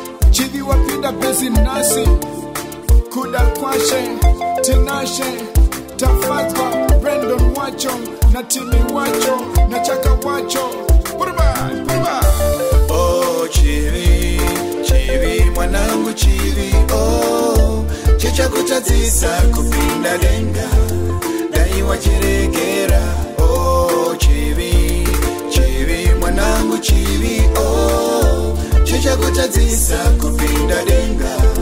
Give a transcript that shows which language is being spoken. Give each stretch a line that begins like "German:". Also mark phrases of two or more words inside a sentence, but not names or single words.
Shona: Chivi wapinda bezi nasi. Kuda kwashe, tinashe, tafadzwa, Brandon wacho, na Timmy wacho, na Chaka wacho.
English: Put it back, put it back.
Shona: Oh, Chivi, Chivi, mwanangu Chivi, oh. Chichakutadzisa kupinda denga, dai wachiregera, oh, Chivi. Chivi, mwanangu, chivi, oh, chichakutadzisa kupinda denga.